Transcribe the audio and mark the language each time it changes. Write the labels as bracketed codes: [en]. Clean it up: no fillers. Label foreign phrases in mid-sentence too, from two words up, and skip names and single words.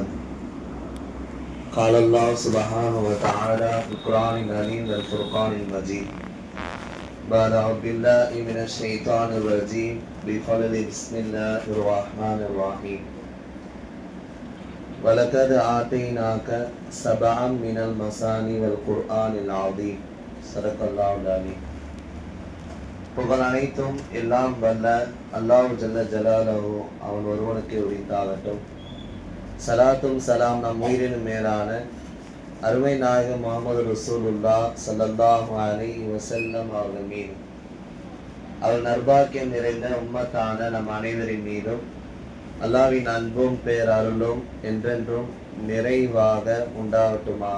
[ar] قال الله سبحانه وتعالى في القرآن العظيم والفرقان المجيد بعد أعوذ بالله من الشيطان الرجيم بفضل بسم الله الرحمن الرحيم وَلَقَدْ آتَيْنَاكَ سَبْعًا مِنَ الْمَثَانِي وَالْقُرْآنِ الْعَظِيمِ صدق الله العظيم. [ta] புகழ் அனைத்தும் எல்லாம் வல்ல அல்லாஹ் [ar] جل جلاله [ta] அவன் ஒருவனுக்கு உரித்தாகட்டும். சலாத்தும் சலாம் நம் உயிரினும் மேலான அருமை நாயகம் முஹம்மது [ar] رسول الله صلى الله عليه وسلم [ta] அவர்கள் மீதும் அவர் நற்பாக்கியம் நிறைந்த உம்மத்தான நம் அனைவரின் மீதும் அல்லாஹ்வின் அன்பும் பேரருளும் என்றென்றும் நிறைவாக உண்டாகட்டுமாக.